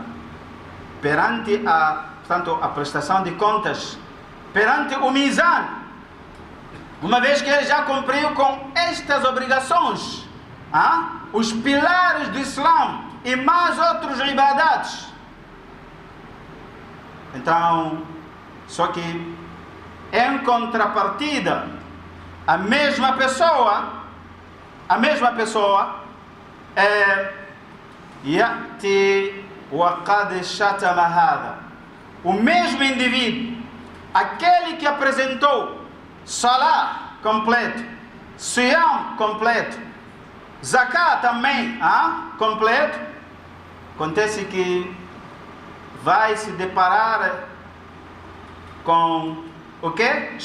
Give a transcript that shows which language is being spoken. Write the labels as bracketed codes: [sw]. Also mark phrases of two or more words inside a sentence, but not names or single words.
[pt] Perante a prestação de contas, perante o mizan, uma vez que ele já cumpriu com estas obrigações, os pilares do Islã e mais outros ibadats, então, só que em contrapartida, a mesma pessoa [ar] يأتي وقد شتم هذا, [pt] o mesmo indivíduo, aquele que apresentou salah completo, siyam completo, zakat também completo, acontece que vai se deparar com o que?